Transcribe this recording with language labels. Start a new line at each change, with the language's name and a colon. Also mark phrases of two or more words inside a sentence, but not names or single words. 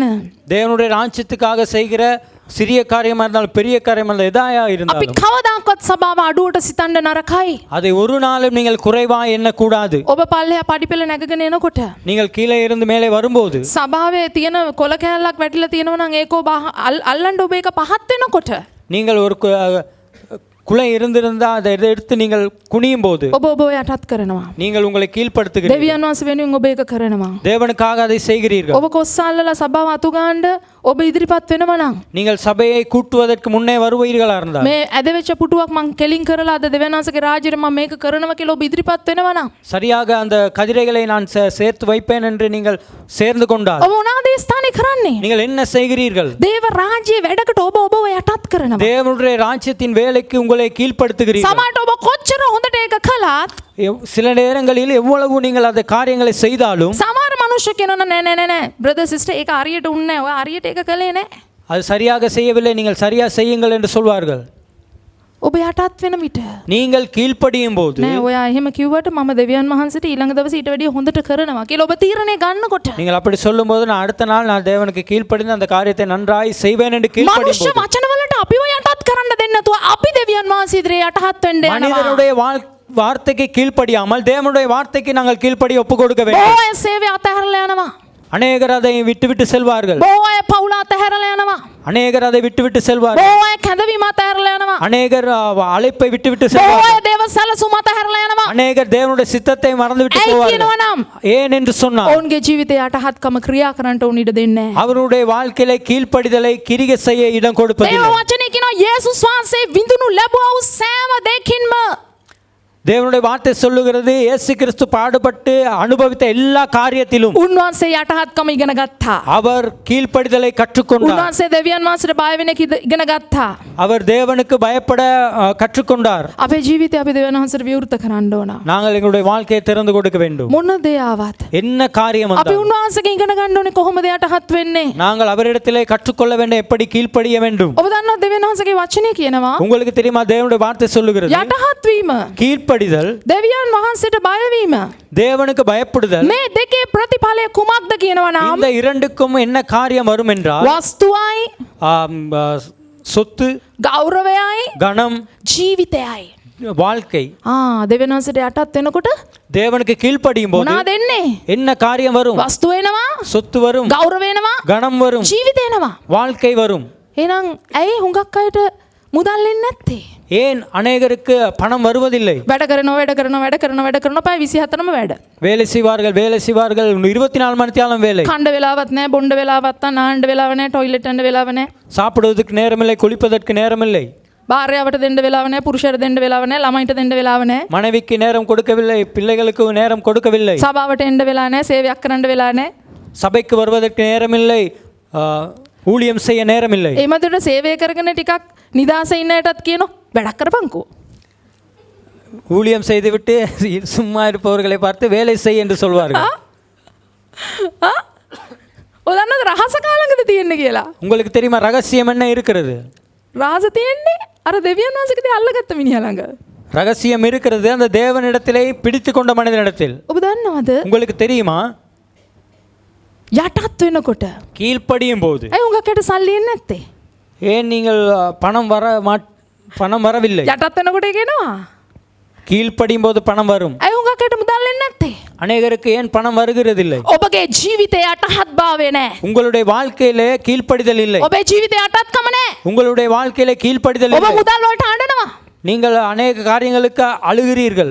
Tamil: தேவனுடைய ராஜ்யத்துக்காக செய்கிற சிறிய காரியமா இருந்தாலும் பெரிய காரியமா இருந்தாலும் எதாயா
Sinhala: අපි
Tamil: இருந்தாலும்
Sinhala: කවදාකවත් සභාව අඩුවට සිතන්න නරකයි.
Tamil: அதை ஒரு நாளும் நீங்கள் குறைவா எண்ணக்கூடாது.
Sinhala: ඔබ පල්ලෙහා පඩිපෙළ නැගගෙන එනකොට
Tamil: நீங்கள் கீழே இருந்து மேலே வரும்போது
Sinhala: සභාවේ තියෙන කොළ කෑල්ලක් වැටිලා තියෙනවා නම් ඒක ඔබ අල්ලන්න ඔබ ඒක පහත් වෙනකොට
Tamil: நீங்கள் ஒரு குலை இருந்திருந்தா அதை எடுத்து நீங்கள் குனியும் போது
Sinhala: ඔබ ඔබ යටත් කරනවා.
Tamil: நீங்கள் உங்களை கீழ்ப்படுத்துகிறீர்கள்.
Sinhala: දෙවියන් වහන්සේ වෙනුවෙන් ඔබ ඒක කරනවා.
Tamil: தேவனுக்காக அதை செய்கிறீர்கள்.
Sinhala: ඔබ කොස්සල්ලලා සභාව අතු ගන්න ඔබ ඉදිරිපත් වෙනවා නම්
Tamil: நீங்கள் சபையை கூட்டுவதற்கு முன்னே வருவீர்களா இருந்தால்
Sinhala: මේ ඇදවෙච්ච පුටුවක් මං කෙලින් කරලා අද දෙවියන් වහන්සේගේ රාජ්‍යෙට මම මේක කරනවා කියලා ඔබ ඉදිරිපත් වෙනවා නම්
Tamil: சரியாக அந்த கதிரைகளை நான் சேர்த்து வைப்பேன் என்று நீங்கள் சேர்ந்து கொண்டால்
Sinhala: ඔබ මොනවාද ඒ ස්ථානේ කරන්නේ?
Tamil: நீங்கள் என்ன செய்கிறீர்கள்?
Sinhala: දේව රාජ්‍යයේ වැඩකට ඔබ ඔබව යටත් කරනවා.
Tamil: தேவனுடைய ராஜ்யத்தின் வேலைக்கு உங்களை கீழ்ப்படுத்துகிறீர்கள்.
Sinhala: සමහරට ඔබ කොච්චර හොඳට ඒක කළත්
Tamil: சில நேரங்களில் எவ்வளவு நீங்கள் அந்த காரியங்களை செய்தாலும்
Sinhala: සමහර මිනිස්සු කියනවා නෑ නෑ නෑ
English: brother sister
Sinhala: ඒක හරියට උන්නේ නෑ. ඔය හරියට ඒක කළේ නෑ.
Tamil: அது சரியாக செய்யவில்லை, நீங்கள் சரியா செய்யுங்கள் என்று சொல்வார்கள்.
Sinhala: ඔබ යටත් වෙන විට
Tamil: நீங்கள் கீழ்ப்படியும் போது
Sinhala: නෑ ඔයා එහෙම කිව්වට මම දෙවියන් වහන්සේට ඊළඟ දවසේ ඊට වැඩිය හොඳට කරනවා කියලා ඔබ තීරණය ගන්නකොට
Tamil: நீங்கள் அப்படி சொல்லும்போது நான் அடுத்த நாள் நான் தேவனுக்கு கீழ்ப்படிந்து அந்த காரியத்தை நன்றாய் செய்வேன் என்று கீழ்ப்படியும்
Sinhala: මනුෂ්‍ය වචනවලට අපිව යටත් කරන්න දෙන්නේ නැතුව අපි දෙවියන් වහන්සේ ඉදිරියේ යටහත් වෙන්න යනවා.
Tamil: மனிதனுடைய வார்த்தைக்கு கீழ்ப்படியாமல் தேவனுடைய வார்த்தைக்கு நாங்கள் கீழ்ப்படி ஒப்பு கொடுக்க வேண்டும்.
Sinhala: ඔය සේවය අතහැරලා යනවා.
Tamil: அநேகர் அதை விட்டுவிட்டு செல்வார்கள்.
Sinhala: බොහෝ අය පවුල අතහැරලා යනවා.
Tamil: அநேகர் அதை விட்டுவிட்டு செல்வார்கள்.
Sinhala: බොහෝ අය කැඳවීම අතහැරලා යනවා.
Tamil: அநேகர் அழைப்பை விட்டுவிட்டு
Sinhala: බොහෝ
Tamil: செல்வார்கள்.
Sinhala: අය දේව සැලසුම අතහැරලා යනවා.
Tamil: அநேகர் தேவனுடைய சித்தத்தை மறந்துவிட்டு
Sinhala: ඇයි
Tamil: போவார்கள்.
Sinhala: කියනවා නම්
Tamil: ஏன் என்று சொன்னால்
Sinhala: ඔවුන්ගේ ජීවිතය යටහත්කම ක්‍රියා කරන්නට උන් ඉඩ දෙන්නේ නැහැ.
Tamil: அவருடைய வாழ்க்கையில கீழ்ப்படிதலை கிரியை செய்ய இடம்
Sinhala: දේව
Tamil: கொடுப்பதில்லை.
Sinhala: වචනේ කියනවා යේසුස් වහන්සේ විඳුණු ලැබුවා වූ සෑම දෙයකින්ම
Tamil: தேவனுடைய வார்த்தை சொல்லுகிறது இயேசு கிறிஸ்து பாடுபட்டு அனுபவித்த எல்லா காரியத்திலும்
Sinhala: උන්වහන්සේ යටහත්කම ඉගෙන ගත්තා.
Tamil: அவர் கீழ்ப்படிதலை கற்றுக்கொண்டார்.
Sinhala: උන්වහන්සේ දෙවියන් වහන්සේට බය වෙන එක ඉගෙන ගත්තා.
Tamil: அவர் தேவனுக்கு பயப்பட கற்றுக்கொண்டார்.
Sinhala: අපේ ජීවිතය අපි දෙවියන් වහන්සේට විවෘත කරන්න ඕන.
Tamil: நாங்கள் எங்களுடைய வாழ்க்கையை திறந்து கொடுக்க வேண்டும்.
Sinhala: මොන දේ ආවත්
Tamil: என்ன காரியம்
Sinhala: අපි
Tamil: வந்தாலும்
Sinhala: උන්වහන්සේගෙන් ඉගෙන ගන්න ඕනේ කොහොමද යටහත් වෙන්නේ.
Tamil: நாங்கள் அவரிடத்திலே கற்றுக்கொள்ள வேண்டும், எப்படி கீழ்ப்படிய வேண்டும்.
Sinhala: ඔබ දන්නවා දෙවියන් වහන්සේගේ වචනේ කියනවා
Tamil: உங்களுக்கு தெரியுமா தேவனுடைய வார்த்தை சொல்லுகிறது
Sinhala: යටහත් වීම,
Tamil: கீழ்ப்படிதல்,
Sinhala: දෙවියන් වහන්සේට බය වීම,
Tamil: தேவனுக்கு பயப்படுதல்.
Sinhala: මේ දෙකේ ප්‍රතිඵලය කුමක්ද කියනවා නම්
Tamil: இந்த இரண்டுக்கும் என்ன காரியம் வரும் என்றால்
Sinhala: වස්තුවයි,
Tamil: சொத்து,
Sinhala: ගෞරවයයි,
Tamil: கணம்,
Sinhala: ජීවිතයයි.
Tamil: வாழ்க்கை.
Sinhala: දෙවියන් වහන්සේට යටත් වෙනකොට
Tamil: தேவனுக்கு கீழ்ப்படியும் போது
Sinhala: මොනවද එන්නේ?
Tamil: என்ன காரியம் வரும்?
Sinhala: වස්තුව එනවා,
Tamil: சொத்து வரும்,
Sinhala: ගෞරව එනවා,
Tamil: கணம் வரும்,
Sinhala: ජීවිතය එනවා.
Tamil: வாழ்க்கை வரும்.
Sinhala: එහෙනම් ඇයි හුඟක් අයට මුදල් එන්නේ නැත්තේ?
Tamil: ஏன் அநேகருக்கு பணம் வருவதில்லை?
Sinhala: වැඩ කරනවා පයි 24ම වැඩ.
Tamil: வேலை செய்வார்கள் 24 மணி நேரம் வேலை.
Sinhala: කණ්ඩ වෙලාවත් නැහැ, බොණ්ඩ වෙලාවත් නැහැ, නාන්න වෙලාව නැහැ, টয়ලට් යන්න වෙලාව නැහැ.
Tamil: சாப்பிடுவதற்கு நேரமில்லை, குளிப்பதற்கு நேரமில்லை.
Sinhala: භාර්යාවට දෙන්න වෙලාව නැහැ, පුරුෂයාට දෙන්න වෙලාව නැහැ, ළමයින්ට දෙන්න වෙලාව නැහැ.
Tamil: மனைவிக்கு நேரம் கொடுக்கவில்லை, பிள்ளைகளுக்கு நேரம் கொடுக்கவில்லை.
Sinhala: සභාවට එන්න වෙලා නැහැ, සේවයක් කරන්න වෙලා නැහැ.
Tamil: சபைக்கு வருவதற்கு நேரமில்லை, ஊழியம் செய்ய நேரமில்லை.
Sinhala: ඒ මතට සේවය කරගෙන ටිකක් නිදාස ඉන්නයටත් කියනවා වැඩක් කරපන්කෝ.
Tamil: ஊழியம் செய்துவிட்டு சும்மா இருப்பவர்களை பார்த்து வேலை செய் என்று சொல்வார்கள்.
Sinhala: ඔදන්නද රහස කාලඟද තියෙන්නේ කියලා?
Tamil: உங்களுக்கு தெரியுமா ரகசியம் என்ன இருக்கிறது?
Sinhala: රහස තියෙන්නේ අර දෙවියන් වහන්සේගේ අල්ලගත්ත මිනිහා ළඟ.
Tamil: ரகசியம் இருக்கிறது அந்த தேவனிடத்திலே பிடித்து கொண்ட மனிதனிடத்தில்.
Sinhala: ඔබ දන්නවද?
Tamil: உங்களுக்கு தெரியுமா
Sinhala: යටත් වෙනකොට
Tamil: கீழ்ப்படியும் போது
Sinhala: ඇයි උඟකට සල්ලි එන්නේ නැත්තේ?
Tamil: ஏன் நீங்கள் பணம் வரவில்லை?
Sinhala: යටත් වෙනකොට කියනවා
Tamil: கீழ்ப்படியும் போது பணம் வரும்.
Sinhala: ඇයි උඟකට මුදල් එන්නේ නැත්තේ?
Tamil: அநேகருக்கு ஏன் பணம் வருகிறதில்லை?
Sinhala: ඔබගේ ජීවිතේ යටහත් භාවය නැහැ.
Tamil: உங்களுடைய வாழ்க்கையிலே கீழ்ப்படிதல் இல்லை.
Sinhala: ඔබේ ජීවිතේ යටත්කම නැහැ.
Tamil: உங்களுடைய வாழ்க்கையிலே கீழ்ப்படிதல்
Sinhala: ඔබ
Tamil: இல்லை.
Sinhala: මුදල් වලට අඬනවා.
Tamil: நீங்கள் அநேக காரியங்களுக்கு அழுகிறீர்கள்.